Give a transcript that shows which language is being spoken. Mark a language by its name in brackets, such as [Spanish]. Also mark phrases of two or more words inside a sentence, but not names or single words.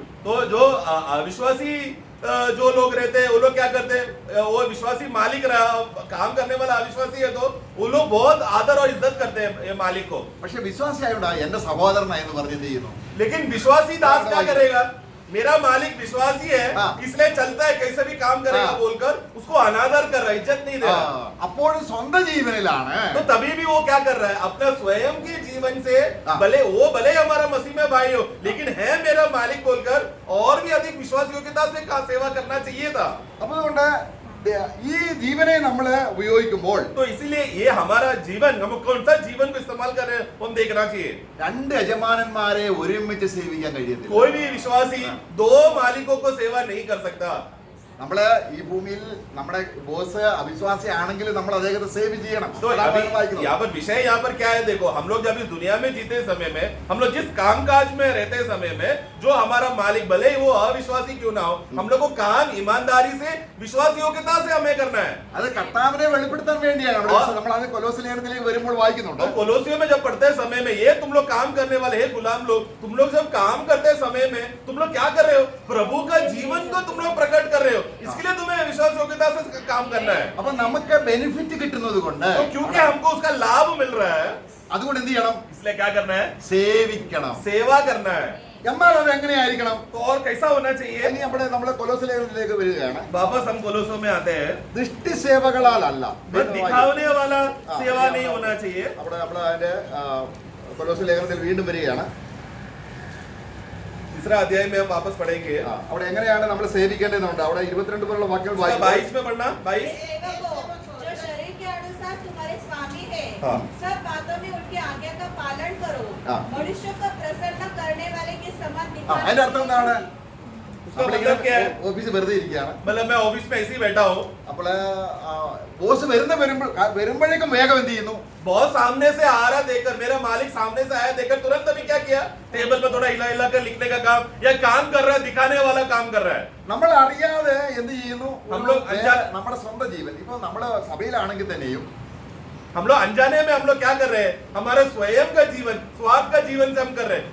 [Hindi] तो जो अविश्वासी जो लोग रहते हैं वो लोग क्या करते हैं, वो विश्वासी मालिक काम करने वाला अविश्वासी है तो वो लोग बहुत आदर और इज्जत करते हैं ये मालिक को. [Malayalam] പക്ഷെ വിശ്വാസിയായോണ്ടാ എന്റെ സഹോദരനായെന്ന് പറഞ്ഞ് എന്ത് ചെയ്യുന്നു? [Hindi] लेकिन विश्वासी दास क्या करेगा, मेरा मालिक विश्वासी है हाँ. इसलिए चलता है कैसे भी काम करेगा हाँ. बोलकर उसको अनादर कर रहा है, इज्जत नहीं दे रहा. [Malayalam] അപ്പോഴും സ്വന്തം ജീവനിലാണ് [Hindi] तो तभी भी वो क्या कर रहा है, अपना स्वयं के जीवन से हाँ. भले हमारा मसीह में भाई हो लेकिन है मेरा मालिक बोलकर और भी अधिक विश्वास योग्यता से सेवा करना चाहिए था. [Malayalam] അപ്പൊ അതുകൊണ്ട് ഈ ജീവനെ നമ്മൾ ഉപയോഗിക്കുമ്പോൾ [Hindi] तो इसीलिए ये हमारा जीवन, हम कौन सा जीवन को इस्तेमाल कर रहे हैं वो हम देखना चाहिए. [Malayalam] രണ്ട് യജമാനന്മാരെ ഒരുമിച്ച് സേവിക്കാൻ കഴിയത്തില്ല. [Hindi] कोई भी विश्वासी दो मालिकों को सेवा नहीं कर सकता. [Malayalam] നമ്മള് ഈ ഭൂമിയിൽ നമ്മുടെ ബോസ് അവിശ്വാസി ആണെങ്കിലും നമ്മൾ അദ്ദേഹത്തെ സേവ് ചെയ്യണം. [Hindi] तो अभी यहाँ पर विषय यहाँ पर क्या है, देखो हम लोग जब इस दुनिया में जीते समय में हम लोग जिस कामकाज में रहते समय में जो हमारा मालिक भले ही वो अविश्वासी क्यों ना हो, हम लोग को काम ईमानदारी से विश्वास योग्यता से हमें करना है. [Malayalam] അത് കർത്താവിനെ വെളിപ്പെടുത്താൻ വേണ്ടിയാണ് നമ്മൾ അത് കൊലോസ്യ ലേഖനത്തിലേക്ക് വരുമ്പോൾ വായിക്കുന്നുണ്ട്. [Hindi] तो कोलोसियों में जब पढ़ते समय में ये तुम लोग काम करने वाले हैं गुलाम लोग, तुम लोग जब काम करते समय में तुम लोग क्या कर रहे हो, प्रभु का जीवन को तुम लोग प्रकट कर रहे हो, इसके लिए तुम्हें विश्वास योग्यता से काम करना है. [Malayalam] അപ്പൊ നമുക്ക് ബെനിഫിറ്റ് കിട്ടുന്നത് കൊണ്ട് [Hindi] तो क्योंकि हमको उसका लाभ मिल रहा है [Malayalam] അതുകൊണ്ട് എന്ത് ചെയ്യണം? [Hindi] इसलिए क्या करना है, [Malayalam] സേവിക്കണം. [Hindi] सेवा करना है. [Malayalam] എന്നാൽ അത് എങ്ങനെയായിരിക്കണം? [Hindi] तो और कैसा होना चाहिए. [Malayalam] ഇനി നമ്മള് കൊലോസ്യ ലേഖനത്തിലേക്ക് വരികയാണ്. [Hindi] वापस हम कोलोसों में आते हैं. [Malayalam] ദൃഷ്ടി സേവകളാലല്ല, [Hindi] बस दिखाने वाला सेवा नहीं होना चाहिए. [Malayalam] അവിടെ നമ്മൾ അതിന്റെ കൊലോസ്യ ലേഖനത്തിൽ വീണ്ടും വരികയാണ്. [Hindi] तीसरा अध्याय में हम वापस पढ़ेंगे. [Malayalam] അവിടെ എങ്ങനെയാണ് നമ്മൾ സേവിക്കേണ്ടതുണ്ട്? അവിടെ 22 പോലുള്ള വാക്യങ്ങൾ വായിക്കാം. [Hindi] 22 में पढ़ना. 22 सेवकों, जो शरीर के अनुसार तुम्हारे स्वामी है, हाँ. सब बातों में उनकी आज्ञा का पालन करो. हाँ. मनुष्य को प्रसन्न करने वाले के समान [Malayalam] അതിന്റെ അർത്ഥം എന്താണ്? [Hindi] उसका मतलब क्या है, [Malayalam] ഓഫീസിൽ വെറുതെ ഇരിക്കുകയാണ്. [Hindi] मतलब मैं ऑफिस में ऐसे ही बैठा हूँ, [Malayalam] അപ്പോൾ ബോസ് വരുമ്പോഴേക്കും വേഗം എന്ത് ചെയ്യുന്നു? [Hindi] बहुत सामने से आ रहा देखकर, मेरा मालिक सामने से आया देखकर तुरंत अभी क्या किया, टेबल पे थोड़ा हिला हिला कर लिखने का काम या काम कर रहा है, दिखाने वाला काम कर रहा है. [Malayalam] നമ്മൾ അറിയാതെ എന്ത് ചെയ്യുന്നു? നമ്മുടെ സ്വന്തം ജീവൻ, ഇപ്പൊ നമ്മള് സഭയിലാണെങ്കിൽ തന്നെയും [Hindi] हम लोग अनजाने में हम लोग क्या कर रहे हैं, हमारे स्वयं का जीवन, स्वार्थ का जीवन से हम कर रहे हैं.